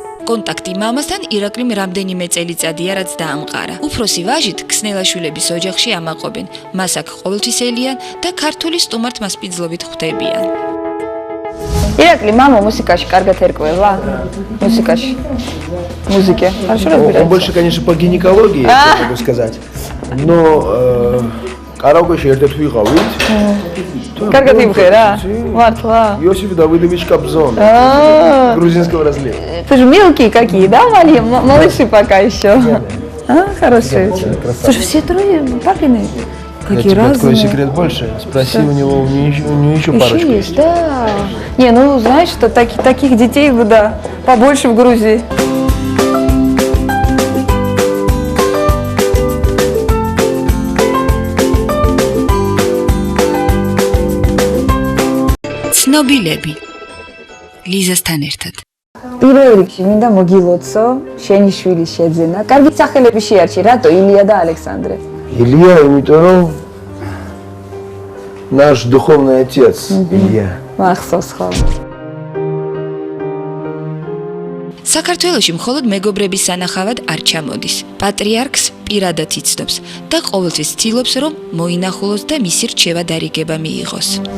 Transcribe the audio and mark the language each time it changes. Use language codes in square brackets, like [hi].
[ka] კონტაქტი მამასთან ირაკლიმ რამდენიმე წელიწადია რაც დაამყარა. უფროსი ვაჟით ქსნელაშვილების ოჯახში ამაყობენ. მას აქ ყოველთვის ელიან და ქართული სტუმართ მასპინძლობით ხვდებიან. ირაკლი, мама музыкაში კარგად ერკვევა? [ru] Музыкაში. Музыке. Хорошо разбирается? Он больше, конечно, по гинекологии, я могу сказать. Но [ka] კარაოკეში ერთ-ერთ ვიყავით. კარგად იმღერა? მართლა? [ru] Иосиф Давыдович Кобзон. Грузинского разлива. Ты же мелкий какие, да, малыши пока еще? Хорошие. Слушай, все трое папины. Я тебе открою секрет больше. Спроси у него, у нее еще парочка есть. Да. Не, ну знаешь, что таких детей, да, побольше в Грузии. [ka] ცნობილები ლიზასთან ერთად. პირველ რიგში მინდა მოგილოცო შენი შვილის შეძენა. კარგი სახელები შეარჩი, რატო ილია და ალექსანდრე? [ru] Илья, [ka] იმიტომ რომ [ru] наш духовный отец Илья. [ka] მახსოვს ხოლმე. საქართველოში მხოლოდ მეგობრების სანახავად არ ჩამოდის. პატრიარქს პირადად იცნობს და ყოველთვის ცდილობს, რომ მოინახულოს და მისი რჩევა დარიგება მიიღოს.